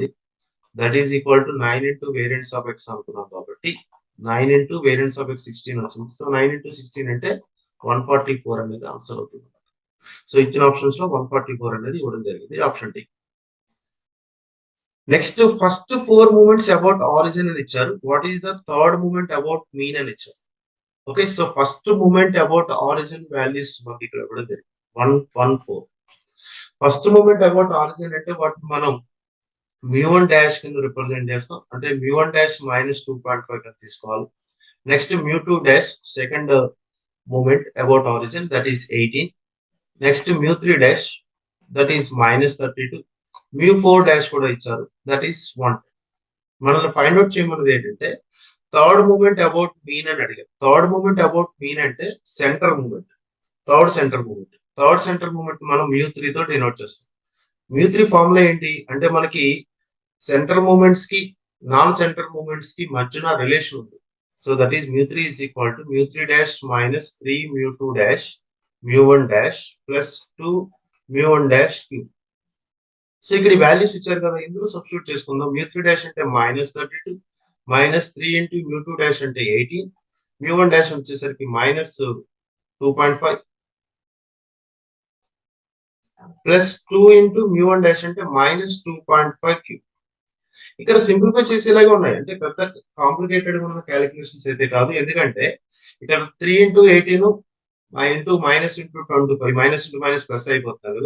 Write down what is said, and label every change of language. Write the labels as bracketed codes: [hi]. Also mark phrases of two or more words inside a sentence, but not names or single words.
[en] that is equal to 9 into variance of x [te] అనుకున్నాం కాబట్టి [en] 9 into variance of x 16 వచ్చింది. so 9 into 16 [te] అంటే 144 అనేది ఆన్సర్ అవుతుంది. సో ఇచ్చిన ఆప్షన్స్ లో 144 అనేది ఇవ్వడం జరిగింది, [en] option D. next first 4 moments about origin [te] అని ఇచ్చారు. [en] what is the third moment about mean [te] అని ఇచ్చారు. [en] ఓకే, సో ఫస్ట్ మూమెంట్ అబౌట్ ఆరిజిన్ వాల్యూస్ మనకి ఇక్కడ ఇవ్వడం జరిగింది 114. first moment about origin [te] అంటే వాటి మనం μ1 డాష్ కింద రిప్రజెంట్ చేస్తాం. అంటే μ1 డాష్ మైనస్ 2.5 కింద తీసుకోవాలి. నెక్స్ట్ μ2 డాష్ సెకండ్ మూమెంట్ అబౌట్ ఆరిజిన్ దట్ ఈస్ 18. [en] next μ3 dash that is minus 32. [te] μ4 డాష్ కూడా ఇచ్చారు, దట్ ఈస్ 1. మనల్ని ఫైండ్ అవుట్ చేయమన్నది ఏంటంటే థర్డ్ మూమెంట్ అబౌట్ మీన్ అని అడిగారు. [en] third moment about mean అంటే center moment, third center moment. [te] థర్డ్ సెంటర్ మూమెంట్ మనం μ3 తో డినోట్ చేస్తాం. μ3 ఫార్ములా ఏంటి అంటే మనకి సెంటర్ మూమెంట్స్ కి నాన్ సెంటర్ మూమెంట్స్ కి మధ్యన రిలేషన్ ఉంది. [en] so that is μ3 is equal to μ3 dash minus 3 μ2 dash μ1 dash plus 2 μ1 dash q. [te] సో ఇక్కడ ఈ వాల్యూస్ ఇచ్చారు కదా, ఇందులో సబ్స్టిట్యూట్ చేసుకుందాం. [en] μ3 dash అంటే -32 మైనస్ 3 ఇంటూ μ2 dash అంటే 18 μ1 dash వచ్చేసరికి -2.5 ప్లస్ 2 ఇంటూ μ1 dash అంటే -2.5 క్యూబ్. [te] ఇక్కడ సింప్లిఫై చేసేలాగా ఉన్నాయి, అంటే పెద్ద కాంప్లికేటెడ్ ఉన్న క్యాలిక్యులేషన్స్ అయితే కాదు. ఎందుకంటే ఇక్కడ 3 ఇంటూ 18 ఇంటూ మైనస్ ఇంటూ 25 మైనస్ ఇంటూ మైనస్ ప్లస్ అయిపోతుంది కదా.